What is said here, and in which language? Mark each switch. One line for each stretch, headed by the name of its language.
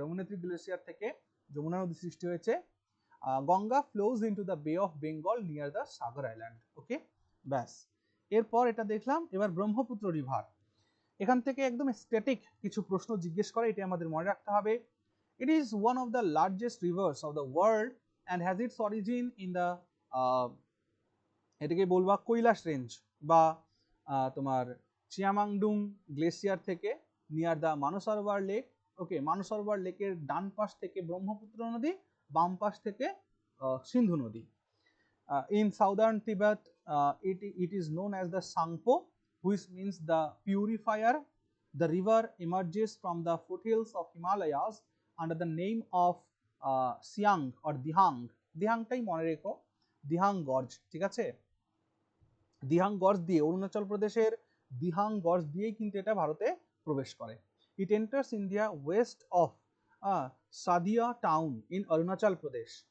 Bangla: Yamunotri glacier থেকে যমুনা নদী সৃষ্টি হয়েছে।
English: Ganga flows into the Bay of Bengal near the Sagar Island.
Bangla: ওকে, ব্যাস। এরপর এটা দেখলাম। এবার ব্রহ্মপুত্র রিভার, এখান থেকে একদম স্ট্যাটিক কিছু প্রশ্ন জিজ্ঞেস করে, এটা আমাদের মনে রাখতে হবে।
English: it is one of the largest rivers of the world and has its origin in the,
Bangla: এটাকে বলবা কৈলাস রেঞ্জ বা তোমার চিয়ামাংডুং গ্লেসিয়ার থেকে
English: Near the Mansarovar lake.
Bangla: ওকে, মানসরোবর লেকের ডান পাশ থেকে ব্রহ্মপুত্র নদী, বাম পাশ থেকে সিন্ধু নদী।
English: In southern Tibet, it is known as the Sangpo, which means the purifier. The river emerges from the foothills of Himalayas under the name of Siang or Dihang.
Bangla: Dihang টাই মনে রেখো, Dihang gorge, ঠিক আছে? দিহাং গর্জ দিয়ে, অরুণাচল প্রদেশের Dihang gorge দিয়েই কিন্তু এটা ভারতে প্রবেশ করে।
English: It enters India west of Sadia town in Arunachal Pradesh.